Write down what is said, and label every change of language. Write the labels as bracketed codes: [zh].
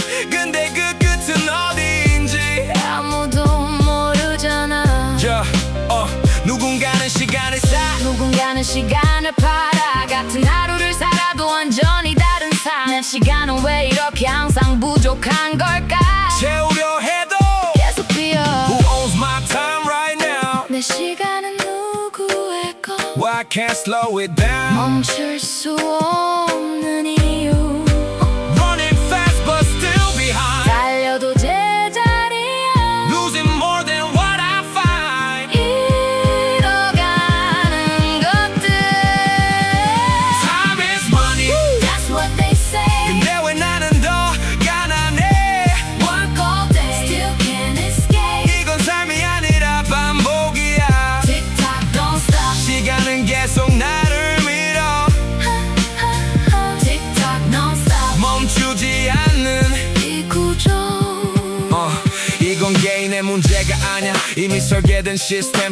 [ko] 근데 그 끝은 어디인지 아무도 모르잖아. 누군가는 시간을 사. 누군가는 시간을 팔아. 같은 하루를 살아도 완전히 다른 삶. 내 시간은 왜 이렇게 항상 부족한 걸까? 채우려 해도 계속 비어. [en] Who owns my time right now? [ko] 내 시간은 누구의 것? [en] Why can't slow it down? [ko] 멈출 수 없는 이유. [en] Running fast but still behind. [ko] 달려도 제자리야. [en] Losing more than what I find. [ko] 잃어가는 것들. [en] Time is money. That's what they say. [ko] 근데 왜 나는 더 가난해? [en] Work all day, still can't escape. [ko] 이건 삶이 아니라 반복이야. [en] Tick tock, don't stop. [ko] 시간은 계속 나를 밀어. [en] Tick tock, non stop. [ko] 멈추지 않는 이 구조. 이건 개인의 문제가 아냐. 이미 설계된 시스템.